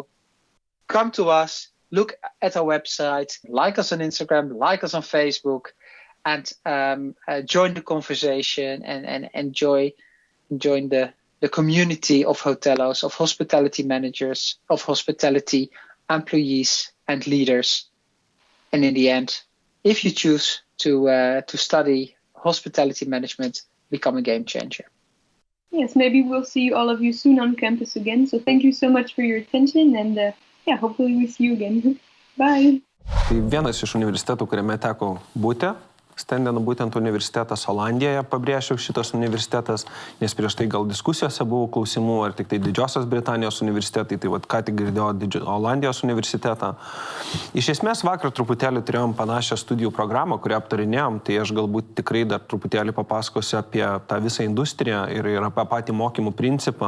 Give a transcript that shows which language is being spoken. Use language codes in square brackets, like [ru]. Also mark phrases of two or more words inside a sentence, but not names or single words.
[en] Come to us, look at our website, like us on Instagram, like us on Facebook, and join the conversation and join the community of hotelos, of hospitality managers, of hospitality employees and leaders. And in the end, if you choose to study hospitality management, become a game changer. Yes, maybe we'll see all of you soon on campus again. So thank you so much for your attention, and hopefully we see you again. Bye. [lt] Tai vienas iš universitetų, kuriame teko būti, Stenden būtent universitetas Olandijoje, pabrėžiau šitas universitetas, nes prieš tai gal diskusijose buvo klausimų, ar tik tai Didžiosios Britanijos universitetai, tai ką tik girdėjau Olandijos universitetą. Iš esmės vakar truputėlį turėjom panašią studijų programą, kurią aptarinėjom, tai aš galbūt tikrai dar truputėlį papasakosiu apie tą visą industriją ir apie patį mokymų principą.